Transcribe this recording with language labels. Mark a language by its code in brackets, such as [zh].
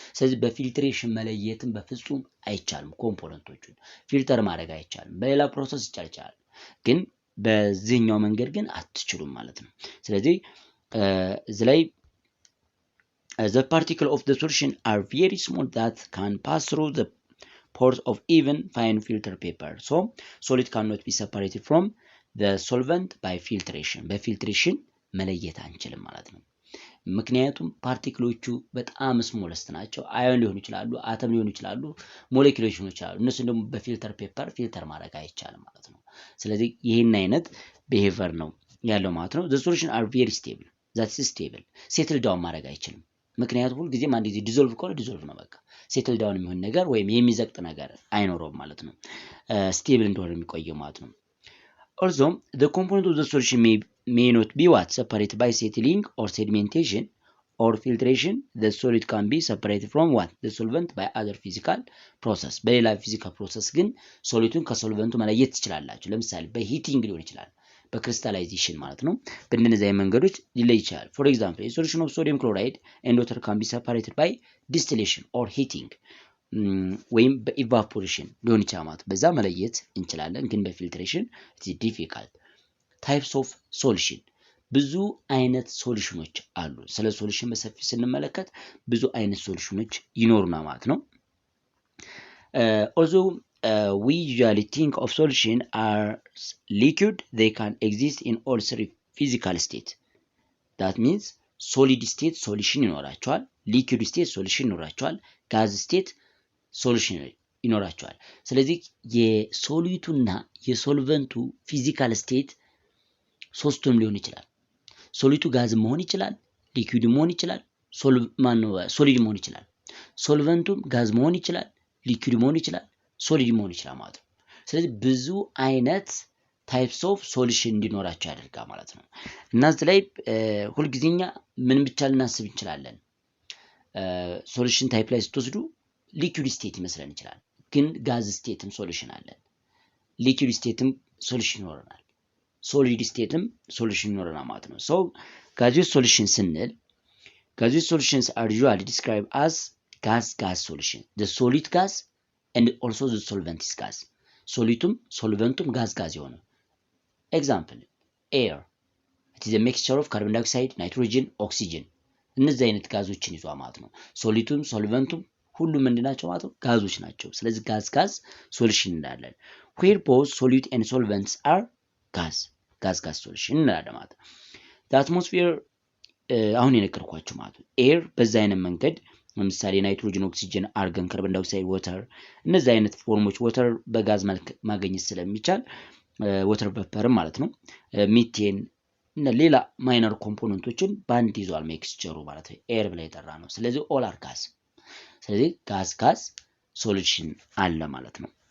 [am] ስለዚህ በፊልትሬሽን መለየትን በፍጹም አይቻልም። ኮምፖነንቶቹን ፊልተር ማድረግ አይቻልም። በሌላ ፕሮሰስ ይቻላል፣ ግን በዚህኛው መንገድ ግን አትችሉም ማለት ነው። ስለዚህ እዚህ ላይ [en] the particle of the solution are very small that can pass through the pores of even fine filter paper. So solid cannot be separated from the solvent by filtration. [am] በፊልትሬሽን መለየት አንችልም ማለት ነው። ምክንያቱም ፓርቲክሎቹ በጣም ስሞለስት ናቸው። አዮን ሊሆኑ ይችላሉ፣ አተም ሊሆኑ ይችላሉ፣ ሞለኪውሎች ሊሆኑ ይችላሉ። እነሱን ደግሞ በፊልተር ፔፐር ፊልተር ማድረግ አይቻልም ማለት ነው። ስለዚህ ይሄን አይነት ቢሄቨር ነው ያለው ማለት ነው። [en] the solution are very stable. that's stable. [am] ሴትል ዳውን ማድረግ አይችልም። ምክንያቱም ሁሉ ጊዜ አንድ ጊዜ ዲዞልቭ ከሆነ ዲዞልቭ ነው በቃ። ሴትል ዳውን የሚሆን ነገር ወይም የሚዘቅጥ ነገር አይኖረውም ማለት ነው። ስቴብል እንደሆነ የሚቆየው ማለት ነው። [en] Also, the component of the solution may not be what separated by settling or sedimentation or filtration, the solid can be separated from what? The solvent by other physical process. [am] በሌላ ፊዚካል ፕሮሰስ ግን ሶሊቱን ከሶልቨንቱ መለየት ትችላላችሁ። ለምሳሌ በሂቲንግ ሊሆን ይችላል፣ በክሪስታላይዜሽን ማለት ነው። በእነዚህ አይነት መንገዶች ሊለይ ይችላል። [en] For example, a solution of sodium chloride and water can be separated by distillation or heating [am] ወይም በኢቫፖሬሽን ሊሆን ይችላል ማለት በዛ መለየት እንችላለን። ግን በፊልትሬሽን [en] it is difficult. Types of solution [am] ብዙ አይነት ሶሉሽኖች አሉ። ስለ ሶሉሽን በሰፊ ስንመለከት ብዙ አይነት ሶሉሽኖች ይኖሩና ማለት ነው። [en] although we usually think of solution as liquid, they can exist in all three physical state. That means solid state solution [am] ይኖራቸዋል፣ liquid state solution ይኖራቸዋል፣ gas state solution ይኖራቸዋል። ስለዚህ የሶሊቱና የሶልቨንቱ ፊዚካል ስቴት ሶስቱም ሊሆን ይችላል። ሶሊቱ ጋዝ መሆን ይችላል፣ ሊኩዊድ መሆን ይችላል፣ ሶሊድ መሆን ይችላል። ሶልቨንቱም ጋዝ መሆን ይችላል፣ ሊኩዊድ መሆን ይችላል፣ ሶሊድ መሆን ይችላል ማለት ነው። ስለዚህ ብዙ አይነት ታይፕስ ኦፍ ሶሉሽን እንዲኖራቸው ያደርጋል ማለት ነው። እና እዚህ ላይ ሁልጊዜኛ ምን ብቻ ልናስብ እንችላለን? ሶሉሽን ታይፕ ላይ ስትወስዱ ሊኩዊድ ስቴት ይመስለን ይችላል፣ ግን ጋዝ ስቴትም ሶሉሽን አለን፣ ሊኩዊድ ስቴትም ሶሉሽን ይኖረናል፣ ሶሊድ ስቴትም ሶሉሽን ይኖረናል ማለት ነው። ሶ ጋዚየስ ሶሉሽን ስንል [en] gaseous solutions are usually described as gas solution. The solid gas and also the solvent is gas. Solitum, solventum, gas የሆነ example air. It is a mixture of carbon dioxide, nitrogen, oxygen. [am] እነዚህ አይነት ጋዞችን ይዟል ማለት ነው። ሶሊቱም ሶልቨንቱም ሁሉም ምንድናቸው ማለት ነው? ጋዞች ናቸው። ስለዚህ ጋዝ ሶሉሽን እንዳለን [en] where both solid and solvents are gas [am] ሶሉሽን እንላለን ማለት ነው። the atmosphere አሁን የነገርኳችሁ ማለት ነው። ኤር በዛ አይነት መንገድ ለምሳሌ ናይትሮጅን፣ ኦክሲጅን፣ አርገን፣ ካርቦን ዳይኦክሳይድ፣ ወተር እነዚህ አይነት ፎርሞች ወተር በጋዝ መልክ ማግኘት ስለሚቻል ወተር ቫፐር ማለት ነው። ሚቴን እና ሌላ ማይነር ኮምፖነንቶችን ባንድ ይዟል ሜክስቸሩ ማለት ነው። ኤር ብላ የጠራ ነው። ስለዚህ ኦል አር ጋዝ። ስለዚህ ጋዝ ሶሉሽን አለ ማለት ነው።